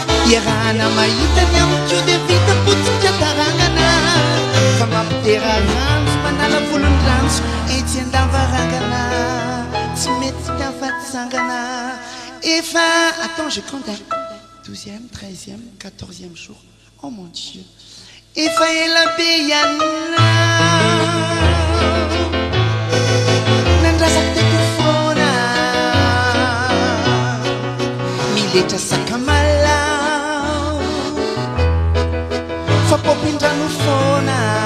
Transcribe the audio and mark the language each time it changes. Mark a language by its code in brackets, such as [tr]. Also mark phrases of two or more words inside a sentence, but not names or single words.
[mg] Iarahana mahita ny amiko dia vita potsika tarangana, fa mampitera ranjo manala volon-dranjo etsy an-davarangana. Tsy mety tafatsangana. Efa, [fr] attends, je compte, hein. Douzième, treizième, quatorzième jour. Oh mon Dieu. [mg] Efa ela be ianao nandrasako teko foana. Miletra sakamalao, fa paopin-drano foana.